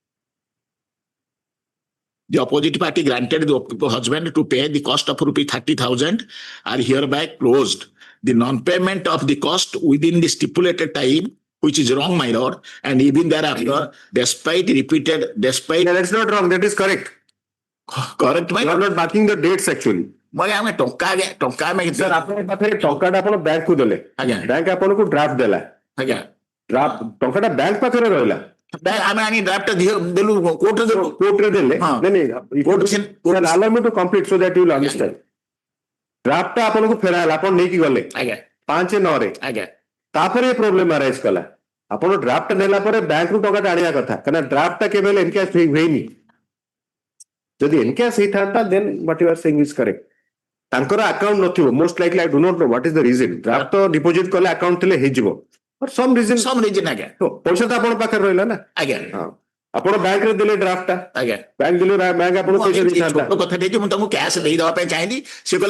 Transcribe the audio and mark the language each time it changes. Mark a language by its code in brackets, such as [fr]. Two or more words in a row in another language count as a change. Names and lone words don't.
[en] the opposite party granted the husband to pay the cost of rupee 30,000 are hereby closed. The non-payment of the cost within the stipulated time, which is wrong, my lord, and even thereafter, despite, Yeah, that's not wrong. That is correct. correct, my You are lord. not marking the dates actually. [or] ଆମେ ଟଙ୍କା ଆମେ Sir, ଆପଣଙ୍କ ପାଖରେ ଟଙ୍କାଟା ଆପଣ ବ୍ୟାଙ୍କ କୁ ଦେଲେ ଆଜ୍ଞା ବ୍ୟାଙ୍କ ଆପଣଙ୍କୁ ଡ୍ରାଫ୍ଟ ଦେଲା ଆଜ୍ଞା ଡ୍ରାଫ୍ଟ ଟଙ୍କାଟା ବ୍ୟାଙ୍କ ପାଖରେ ରହିଲା ଆମେ ଆଣି ଡ୍ରାଫ୍ଟ ଦେଲୁ କୋର୍ଟରେ ଦେଲୁ କୋର୍ଟରେ ଦେଲେ ହଁ। ନାଇଁ [en] allow me to complete so that you will understand. [or] ଡ୍ରାଫ୍ଟଟା ଆପଣଙ୍କୁ ଫେରା ହେଲା ଆପଣ ନେଇକି ଗଲେ ଆଜ୍ଞା 5/9 ଆଜ୍ଞା ତାପରେ ଏ [en] problem arise [or] କଲା ଆପଣ ଡ୍ରାଫ୍ଟ ନେଲା ପରେ ବ୍ୟାଙ୍କରୁ ଟଙ୍କାଟା ଆଣିବା କଥା କାରଣ ଡ୍ରାଫ୍ଟଟା କେବେ ହେଲେ ଏନକ୍ୟାଶ ହେଇନି ଯଦି ଏନକ୍ୟାଶ ହେଇଥାନ୍ତା ଦେନ୍ [en] what you are saying is correct. [or] ତାଙ୍କର ଆକାଉଣ୍ଟ ନଥିବ [en] most likely I do not know what is the reason [or] ଡ୍ରାଫ୍ଟ ତ ଡିପୋଜିଟ କଲେ ଆକାଉଣ୍ଟ ଥିଲେ ହେଇଯିବ [en] but some reason [or] ଆଜ୍ଞା ପଇସା ତ ଆପଣଙ୍କ ପାଖରେ ରହିଲା ନା ଆଜ୍ଞା ହଁ ଆପଣ ବ୍ୟାଙ୍କରେ ଦେଲେ ଡ୍ରାଫ୍ଟଟା ଆଜ୍ଞା ବ୍ୟାଙ୍କ ଦେଲେ ବ୍ୟାଙ୍କ ଆପଣଙ୍କୁ ପଇସା ଦେଇଥାନ୍ତା ଛୋଟ କଥା ଟିକେ ମୁଁ ତାଙ୍କୁ କ୍ୟାସ୍ ଦେଇଦେବା ପାଇଁ ଚାହିଁଲି ସେ କହିଲେ